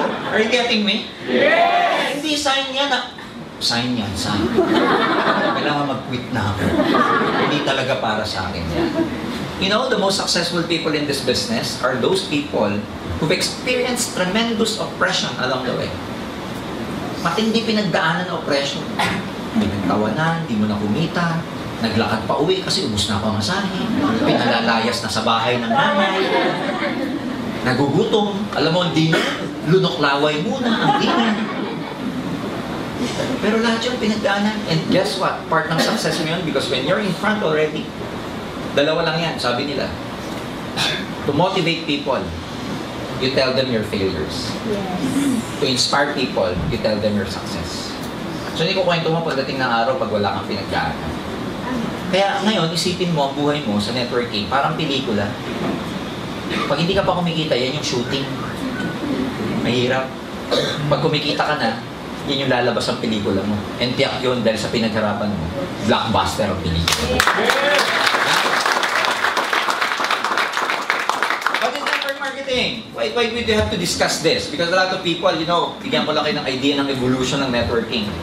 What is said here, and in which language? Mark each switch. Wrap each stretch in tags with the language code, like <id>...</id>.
<en>Are you getting me? Yes!</en> <tl>Hindi sign niya na sign yan, sign. Kailangan mag-quit na ako. Hindi talaga para sa akin yan.</tl> <en>You know, the most successful people in this business are those people who've experienced tremendous oppression along the way.</en> <tl>Matindi pinagdaanan ng oppression. Pinagtawanan, di mo na kumita, naglakad pa uwi kasi ubus na ako ang asahin, pinalalayas na sa bahay ng nanay, nagugutom, alam mo, hindi na, lunok laway muna, ang dinner. Pero lahat yun pinagdaanan.</tl> <en>And guess what?</en> <tl>Part ng success mo yun</tl> <en>because when you're in front already,</en> <tl>dalawa lang yan, sabi nila.</tl> <en>To motivate people, you tell them your failures. Yes. To inspire people, you tell them your success.</en> <tl>So hindi ko kwento mo pagdating ng araw pag wala kang pinagdaanan. Kaya ngayon, isipin mo ang buhay mo sa networking, parang pelikula. Pag hindi ka pa kumikita, yan yung shooting. Mahirap. Pag kumikita ka na, yan yung lalabas ang pelikula mo. And tiyak yun dahil sa pinagharapan mo. Blockbuster ang pelikula.</tl> <en>What is network marketing? Why do you have to discuss this? Because a lot of people, you know,</en> <tl>bigyan ko lang kayo ng idea ng evolution ng networking.</tl>